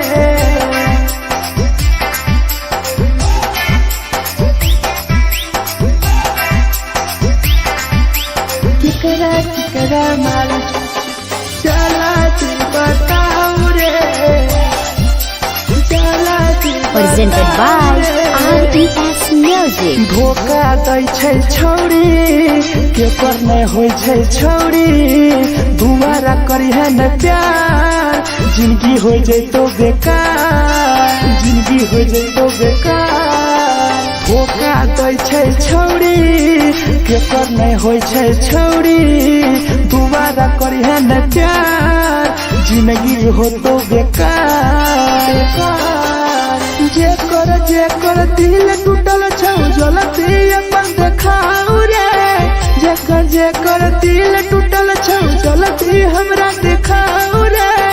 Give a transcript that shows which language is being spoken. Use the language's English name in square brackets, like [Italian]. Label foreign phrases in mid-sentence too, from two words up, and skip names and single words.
[Angika] केकरा माल जला दी बताओ रे, जला दी। [English] Presented by RES Music. [Angika] धोखा दै छै छौरी केकर नहीं होय छै छौरी, दोबारा करी है न प्यार जिंदगी हो जैतो बेकार, जिंदगी हो जैतो बेकार। धोखा दै छै छौरी केकर नहीं होय छै छौरी, दोबारा करी है न प्यार जिंदगी हो तो बेकार। जेकर दिल टूटल छौ जलती अपन देखाओ रे, जेकर दिल टूटल छौ जलती हमरा देखाओ रे।